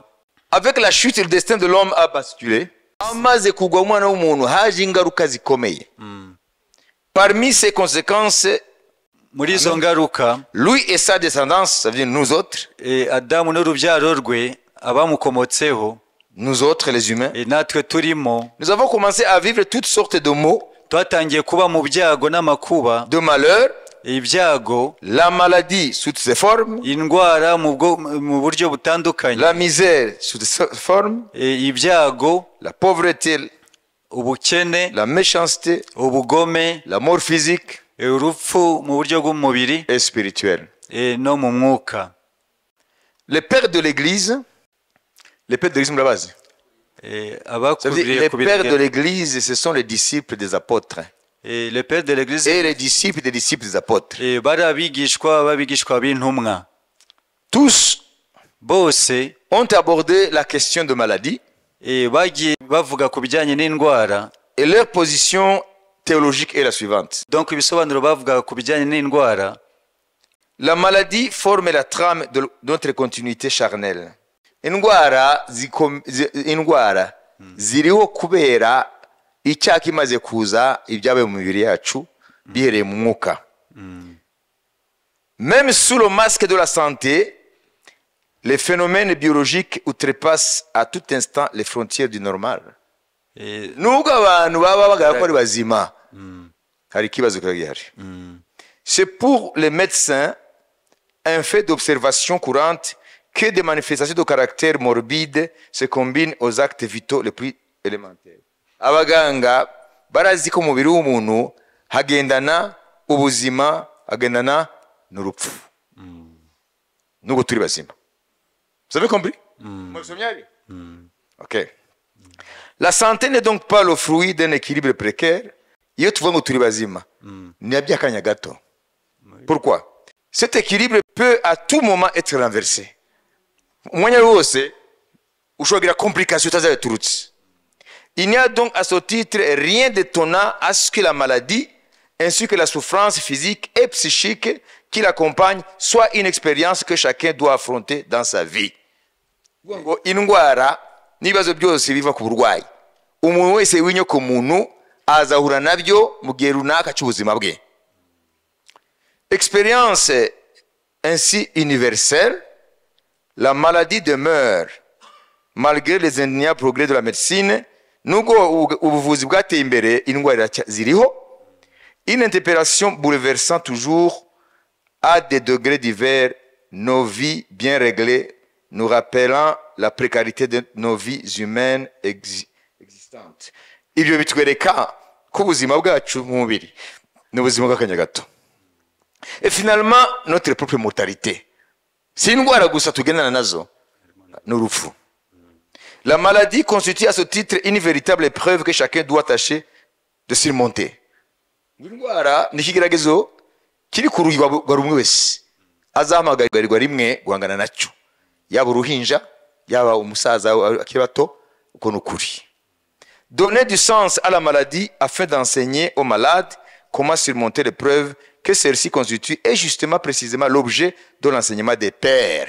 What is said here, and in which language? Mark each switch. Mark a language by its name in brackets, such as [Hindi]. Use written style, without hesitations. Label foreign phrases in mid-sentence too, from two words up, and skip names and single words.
[French] Avec la chute, le destin de l'homme a basculé. [Kinyarwanda] Amaze kugwa umwana w'umuntu haje ingaruka zikomeye. [French] Parmi ces conséquences, [Kinyarwanda] muri izo ngaruka [French] lui et sa descendance, ça veut dire nous autres, [Kinyarwanda] adamu n'urubyaro rwe abamukomotseho [French] nous autres les humains, [Kinyarwanda] natwe turimo [French] nous avons commencé à vivre toutes sortes de maux, [Kinyarwanda] twatangiye kuba mu byago n'amakuba [French] de malheurs, [Kinyarwanda] ibyago [French] la maladie sous toutes ses formes, [Kinyarwanda] indwara mu buryo butandukanye [French] la misère sous toutes ses formes, [Kinyarwanda] ibyago [French] la pauvreté, [Kinyarwanda] ubukene [French] la méchanceté, [Kinyarwanda] ubugome [French] la mort physique [Kinyarwanda] urupfu mu buryo bw'umubiri [French] et spirituel. [Kinyarwanda] no mu mwuka. [French] Les pères de l'église, les pères de l'église murabazi. Ça veut dire, les pères de l'église, ce sont les disciples des apôtres. Les pères de l'église Et les disciples des apôtres. [Kinyarwanda] bari abigishwa b'intumwa. [French] Tous [Kinyarwanda] bose [French] ont abordé la question de maladie. [Kinyarwanda] bagiye bavuga ku bijyanye n'indwara. [French] Et leur position théologique est la suivante. [Kinyarwanda] Donc ibisobanuro bavuga ku bijyanye n'indwara. [French] La maladie forme la trame de notre continuité charnelle. [Kinyarwanda] Indwara ziriho kubera icyaha kimaze kuza ibyabaye mu mibiri yacu bihereye mu mwuka. [French] Même sous le masque de la santé, les phénomènes biologiques outrepassent à tout instant les frontières du normal. [Kinyarwanda] Nubwo abantu baba bagaragara ko ari bazima, hari ikibazo gihari. [French] C'est pour les médecins un fait d'observation courante que des manifestations de caractère morbide se combinent aux actes vitaux les plus élémentaires. [Kinyarwanda] Abaganga barazi ko umubiri w'umuntu hagendana ubuzima, hagendana n'urupfu. Nubwo turi bazima. [French] Vous avez compris? Ok. La santé n'est donc pas le fruit d'un équilibre précaire. [Kinyarwanda] Iyo tuvuga ngo turi bazima, ni abyakanya gato. [French] Pourquoi? Cet équilibre peut à tout moment être renversé. [Kinyarwanda] Umwanya wose ushobora complication utazaturutse. [French] Il n'y a donc à ce titre rien d'étonnant à ce que la maladie ainsi que la souffrance physique et psychique qui l'accompagne soit une expérience que chacun doit affronter dans sa vie. [Kinyarwanda] Indwara n'ibibazo byose biva ku burwayi. Umuntu wese w'inyoko muntu azahura nabyo mu gihe runaka cy'ubuzima bwe. [French] Expérience ainsi universelle, la maladie demeure malgré les indéniables progrès de la médecine. [Kinyarwanda] Nubwo ubuvuzi bwateye imbere, indwara ziriho. [French] Une interpellation bouleversant toujours à des degrés divers nos vies bien réglées, nous rappelant la précarité de nos vies humaines existantes. [Kinyarwanda] Ibyo bitwereka ko ubuzima bwacu mu mubiri n'ubuzima bw'akanya gato. [French] Et finalement, notre propre mortalité. C'est une [Kinyarwanda] indwara gusa tugendana nazo n'urupfu. [French] La maladie constitue à ce titre une véritable épreuve que chacun doit tâcher de surmonter. [Kinyarwanda] Indwara ni ikigeragezo kiri ku rugi rwa rumwe wese azahamagarirwa rimwe guhangana nacyo, yaba uruhinja yaba umusaza akiri bato. Uko n'ukuri. [French] Donner du sens à la maladie afin d'enseigner aux malades comment surmonter l'épreuve que celle-ci constitue est justement précisément l'objet de l'enseignement des pères.